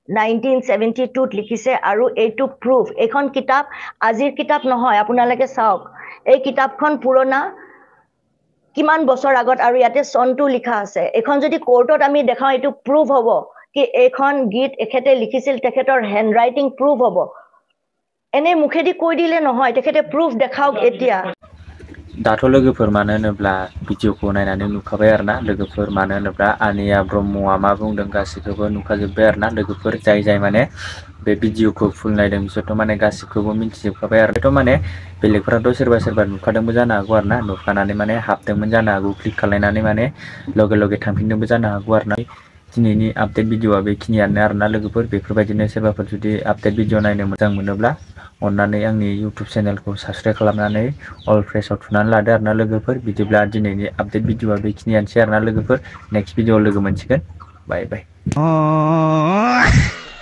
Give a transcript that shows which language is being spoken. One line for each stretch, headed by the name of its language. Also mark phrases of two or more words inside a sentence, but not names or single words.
Assamese: 1972 লিখিছে আৰু এইটো প্ৰুফ এখন কিতাপ আজিৰ কিতাপ নহয় আপোনালোকে চাওক এই কিতাপখন পুৰণা কিমান বছৰ আগত আৰু ইয়াতে চনটো লিখা আছে এখন যদি কোৰ্টত আমি দেখাও এইটো প্ৰুফ হ'ব কি এখন গীত এখেতে লিখিছিল তেখেতৰ হেণ্ডৰাইটিং প্ৰুফ হ'ব এনে মুখেদি কৈ দিলে নহয় তেখেতে প্ৰুফ দেখাওক এতিয়া
Bodo: दाथ' लोगोफोर मानो होनोब्ला भिडिअखौ नायनानै नुखाबाय आरोना लोगोफोर मानो होनोब्ला आनिया ब्रह्मआ मा बुंदों गासिखौबो नुखाजोब्बाय आरोना लोगोफोर जाय माने बे भिडिअखौ फुल नायदों बिसोरथ' माने गासिखौबो मिन्थिजोबखाबाय आरो बेथ' माने बेलेगफोराथ' सोरबा नुखादोंबो जानो हागौ आरोना नुखानानै माने हाबदोंमोन जानो हागौ क्लिक खालायनानै माने लगे थांफिनदोंबो जानो हागौ आरोना दिनैनि आपडेट भिडिअआ बेखिनियानो आरोना लोगोफोर बेफोरबायदिनो सोरबाफोर जुदि आपडेट भिडिअ नायनो मोजां मोनोब्ला अन्नानै आंनि इउट्युब चेनेलखौ साबस्क्राइब खालामनानै अल प्रेसाव थुनानै लादो आरोना लोगोफोर बिदिब्ला दिनैनि आपडेट भिडिअआ बेखिनियानोसै आरोना लोगोफोर नेक्स्ट भिडिअआव लोगो मोनसिगोन बाय बाय